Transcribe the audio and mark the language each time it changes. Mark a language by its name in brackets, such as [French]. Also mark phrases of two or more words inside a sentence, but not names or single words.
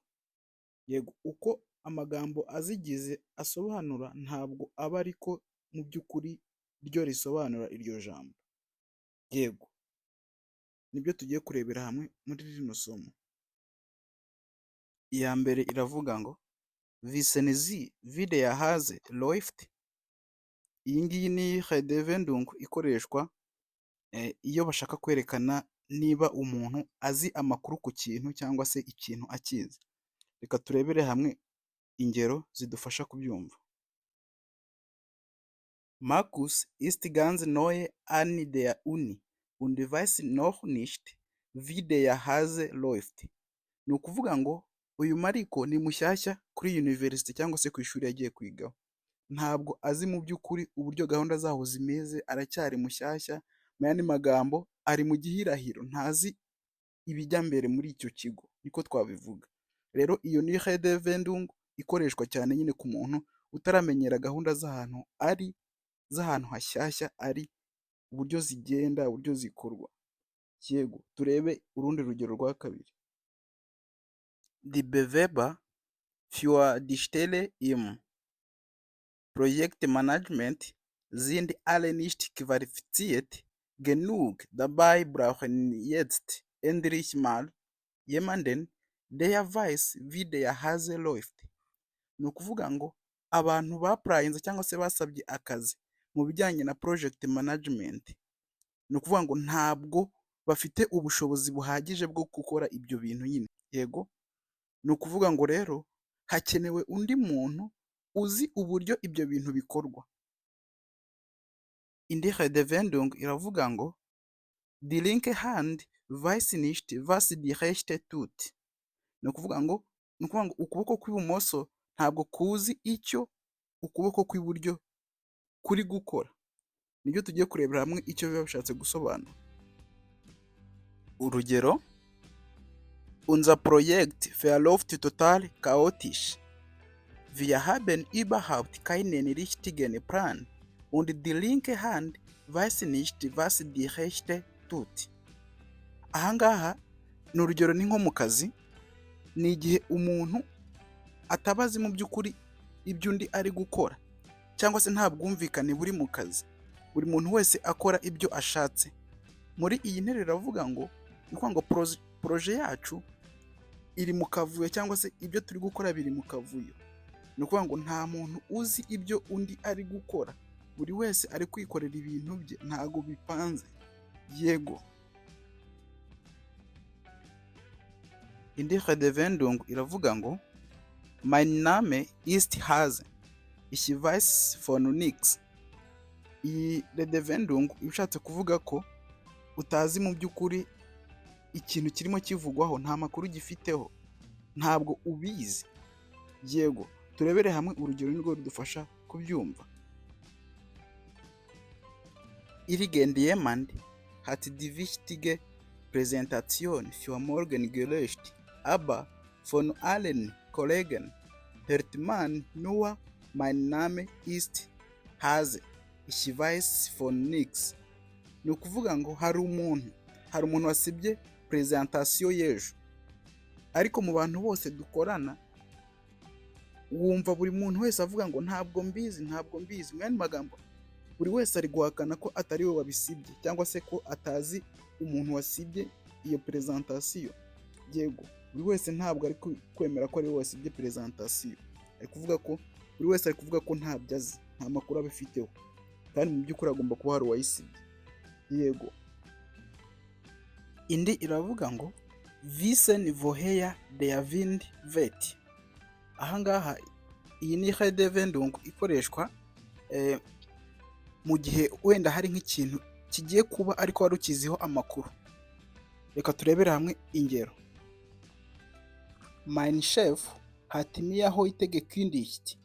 [Kinyarwanda] Yego uko amagambo azigize asobanura ntabwo aba ariko mu by'ukuri ryo risobanura iryo jambo. Yego nibyo tugiye kurebera hamwe muri rino somo. Iya mbere iravuga ngo [German] wissen Sie wie der Hase läuft? [Kinyarwanda] Iyi ngiyi ni redewendung ikoreshwa iyo bashaka kwerekana niba umuntu azi amakuru ku kintu cyangwa se ikintu akizi. Reka turebere hamwe ingero zidufasha kubyumva. [German] Markus ist ganz neu an der Uni und weiß noch nicht wie der Hase läuft. [Kinyarwanda] Ni ukuvuga ngo uyu Mariko ni mushyashya kuri university cyangwa se ku ishuri yagiye kwigaho. Ntabwo azi mu by'ukuri uburyo gahunda zaho zimeze, aracyari mushyashya, mu yandi magambo ari mu gihirahiro, ntazi ibijya mbere muri icyo kigo, niko twabivuga. Rero iyo ni redewendung ikoreshwa cyane nyine ku muntu utaramenyera gahunda z'ahantu ari, z'ahantu hashyashya ari, uburyo zigenda, uburyo zikorwa. Yego turebe urundi rugero rwa kabiri. [German] Die Bewerber für die Stelle im Projektmanagement sind alle nicht qualifiziert genug. Dabei brauchen jetzt endlich mal jemanden, der weiß, wie der Hase läuft. [Kinyarwanda] Ni ukuvuga ngo abantu bapurayinze cyangwa se basabye akazi mu bijyanye na [English] project management, [Kinyarwanda] ni ukuvuga ngo ntabwo bafite ubushobozi buhagije bwo gukora ibyo bintu nyine. Yego ni ukuvuga ngo rero hakenewe undi muntu uzi uburyo ibyo bintu bikorwa. Indi redewendung iravuga ngo [German] die linke Hand weiß nicht was die rechte tut. [Kinyarwanda] Ni ukuvuga ngo ukuboko kw'ibumoso ntabwo kuzi icyo ukuboko kw'iburyo kuri gukora. Nibyo tugiye kurebera hamwe icyo biba bishatse gusobanura. Urugero: [German] Unser Projekt verläuft total chaotisch. Wir haben überhaupt keinen richtigen Plan und die linke Hand weiß nicht, was die rechte tut. [Kinyarwanda] Ahangaha ni urugero ni nko mu kazi, ni igihe umuntu atabazi mu by'ukuri ibyo undi ari gukora, cyangwa se nta bwumvikane buri mu kazi, buri muntu wese akora ibyo ashatse. Muri iyi nteruro iravuga ngo ni ukuvuga ngo proje yacu iri mu kavuyo cyangwa se ibyo turi gukora biri mu kavuyo. Ni ukuvuga ngo nta muntu uzi ibyo undi ari gukora, buri wese ari kwikorera ibintu bye, ntago bipanze. Yego indi redewendung iravuga ngo [German] mein Name ist Hase, ich weiß von nichts. [Kinyarwanda] Iyi redewendung ishatse kuvuga ko utazi mu by'ukuri ikintu kirimo kivugwaho, nta makuru gifiteho, ntabwo ubizi. Yego turebere hamwe urugero nirwo rudufasha kubyumva. [German] Irgendjemand hat die wichtige Präsentation für morgen gelöscht, aber von allen Kollegen hört man nur mein Name ist Hase, ich weiß von nichts. [Kinyarwanda] Ni ukuvuga ngo hari umuntu wasibye presentation y'ejo, ariko mu bantu bose dukorana wumva buri muntu wese avuga ngo ntabwo mbizi. Mu yandi magambo buri wese ari guhakana ko atari we wabisibye cyangwa se ko atazi umuntu wasibye iyo presentation. Yego buri wese ntabwo ari kwemera ko ari we wasibye presentation, ari kuvuga ko buri wese ari kuvuga ko ntabyo azi, nta makuru abifiteho, kandi mu by'ukuri agomba kuba hari uwayisibye. Yego indi iravuga ngo [German] wissen woher der Wind weht. [Kinyarwanda] Ahangaha iyi ni redewendung ikoreshwa mu gihe wenda hari nk'ikintu kigiye kuba ariko wari ukiziho amakuru. Reka turebere hamwe ingero. [German] Mein Chef hat mir heute gekündigt.